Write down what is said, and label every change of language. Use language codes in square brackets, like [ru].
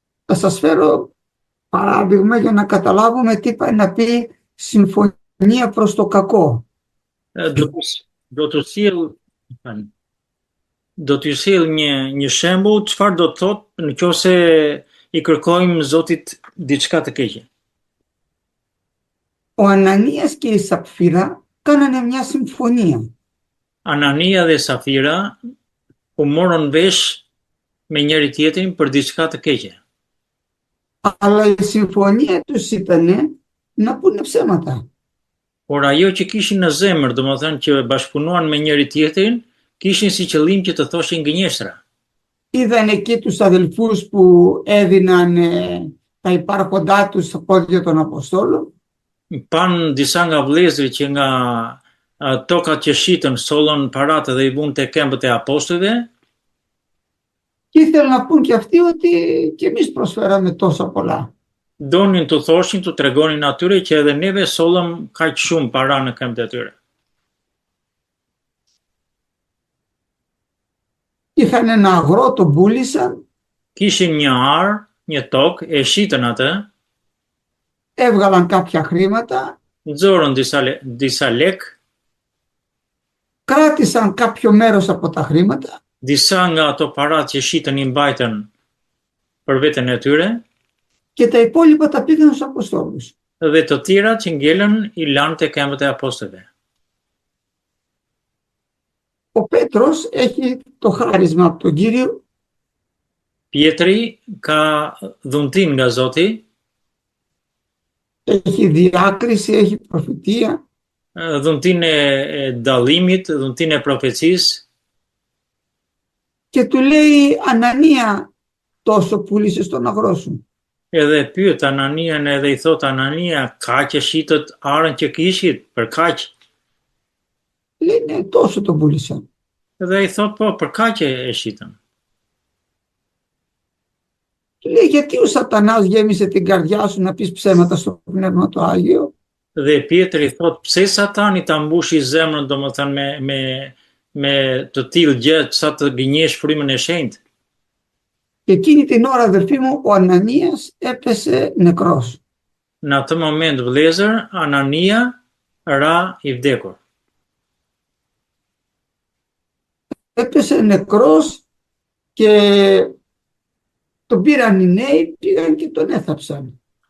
[el] Θα σας φέρω παράδειγμα για να καταλάβουμε τι πάει να πει συμφωνία προς το κακό. [sq] Do të sjell do t'ju sjell një shembull çfarë do të thotë nëse i kërkojmë Zotit diçka të keqe. [el] Ο Ανανίας και η Σαπφύρα κάνανε μια συμφωνία. [sq] Anania dhe Safira u morën vesh me njëri tjetrin për diçka të keqe. [el] Αλλά η συμφωνία τους ήταν να πούνε ψέματα. [sq] Por ajo që kishin në zemër, domethënë që bashkëpunuan me njëri tjetrin, kishin si qëllim që të thoshin gënjeshtra. [el] Είδαν εκεί τους αδελφούς που έδιναν τα υπάρχοντά τους στα πόδια των Αποστόλων. [sq] Pan disa nga vëllezërit që nga tokat që shitën sollën paratë dhe i vun te këmbët e apostujve. [el] Και ήθελαν να πούν και αυτοί ότι και εμείς προσφέραμε τόσα πολλά. [sq] Donin të thoshin, të tregonin atyre që edhe neve sollëm kaq shumë para në këmbët e tyre. [el] Είχαν ένα αγρό, τον πούλησαν. [sq] Kishin një ar, një tokë, e shitën atë. [el] Έβγαλαν κάποια χρήματα. [sq] Nxorën disa lek. [el] Κράτησαν κάποιο μέρος από τα χρήματα. [sq] Disa nga ato paratë që shitën i mbajtën për veten e tyre. [el] Και τα υπόλοιπα τα πήγαν στους Αποστόλους. [sq] Dhe të tjerat që ngelën i lanë te këmbët e apostujve. [el] Ο Πέτρος έχει το χάρισμα από τον Κύριο. [sq] Pietri ka dhuntin nga Zoti. [el] Έχει διάκριση, έχει προφητεία. [sq] Dhuntin e dallimit, dhuntin e profecisë. [el] Και του λέει, Ανανία, τόσο πούλησες τον αγρό σου. [sq] Edhe pyet Ananian edhe i thot Anania, ka që shitët arën që kishit, për kaq? [el] Λέει, ναι, τόσο τον πούλησαν. [sq] Edhe i thot, po, për kaq e shitën. [el] Του λέει, γιατί ο Σατανάς γέμισε την καρδιά σου να πεις ψέματα στο Πνεύμα το Άγιο. [sq] Dhe Pietri thot, pse Satani ta mbushi zemrën, domethënë me të tillë gjë, sa të gënjesh frymën e shenjtë. [el] Και εκείνη την ώρα, αδερφοί μου, ο Ανανίας έπεσε νεκρός. [sq] Në atë moment, vëllezër, Anania ra i vdekur. [el] Έπεσε νεκρός και τον πήραν οι νέοι, πήγαν και τον έθαψαν.